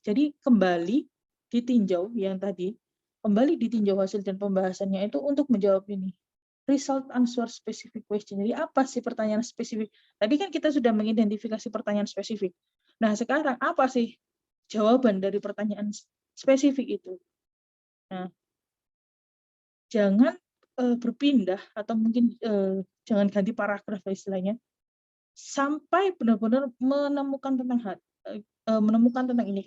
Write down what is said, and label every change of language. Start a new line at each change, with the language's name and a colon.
Indonesian: Jadi kembali ditinjau yang tadi, kembali ditinjau hasil dan pembahasannya itu untuk menjawab ini.
English: Result answer specific question.
Indonesian: Jadi apa sih pertanyaan spesifik? Tadi kan kita sudah mengidentifikasi pertanyaan spesifik. Nah, sekarang apa sih jawaban dari pertanyaan spesifik itu? Nah, jangan berpindah atau mungkin jangan ganti paragraf istilahnya sampai benar-benar menemukan tentang ini.